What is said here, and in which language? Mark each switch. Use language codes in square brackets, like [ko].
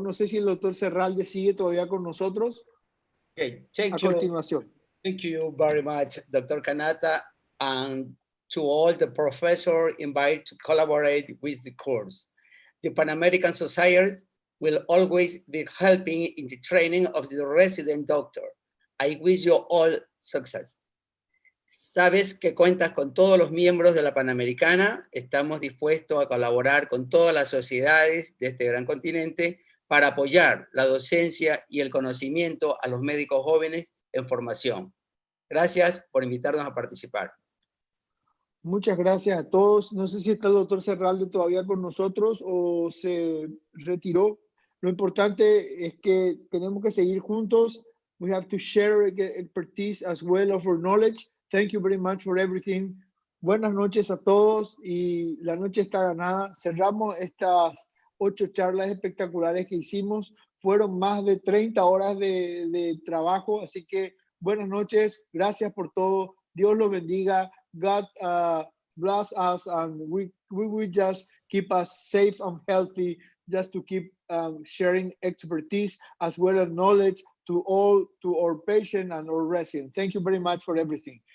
[es] No sé si el doctor Serralde sigue todavía con nosotros. [en] Okay, thank [es] A [en] you. [es] continuación. [en] Thank you very much, Dr. Canata. and to all the professors invited to collaborate with the course. The Pan American Society will always be helping in the training of the resident doctor. I wish you all success. [es] Sabes que cuentas con todos los miembros de la Panamericana. Estamos dispuestos a colaborar con todas las sociedades de este gran continente para apoyar la docencia y el conocimiento a los médicos jóvenes en formación. Gracias por invitarnos a participar. Muchas gracias a todos. No sé si está el doctor Serralde todavía con nosotros o se retiró. Lo importante es que tenemos que seguir juntos. [en] We have to share expertise as well as our knowledge. Thank you very much for everything. [es] Buenas noches a todos y la noche está ganada. Cerramos estas 8 charlas espectaculares que hicimos. Fueron más de 30 horas de trabajo, así que buenas noches. Gracias por todo. Dios los bendiga. [en] God bless us, and we will just keep us safe and healthy, just to keep sharing expertise as well as knowledge to our patients and our residents. Thank you very much for everything.